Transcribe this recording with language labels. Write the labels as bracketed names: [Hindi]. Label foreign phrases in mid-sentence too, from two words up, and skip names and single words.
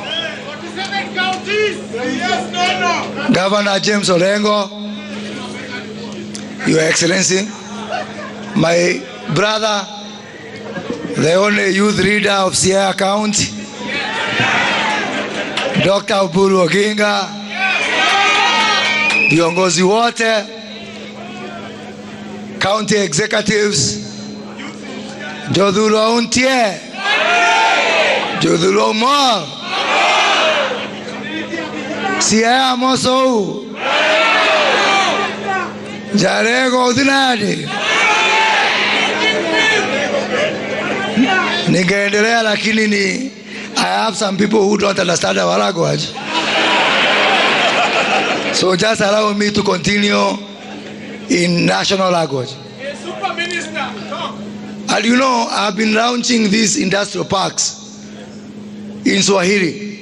[English] Governor James Orengo, Your Excellency, my brother, the only youth leader of Siaya County, Dr. Buru Oginga, [Swahili] viongozi wote, [English] county executives, [Luo (Kenya and Tanzania)] Jodhulo Untie, Jodhulo Mo, Siaya Moso, Jarego Udinadi. [Swahili] Ningeendelea lakini [English] I have some people who don't understand our language. So just allow me to continue in national language. And you know, I've been launching these industrial parks in Swahili.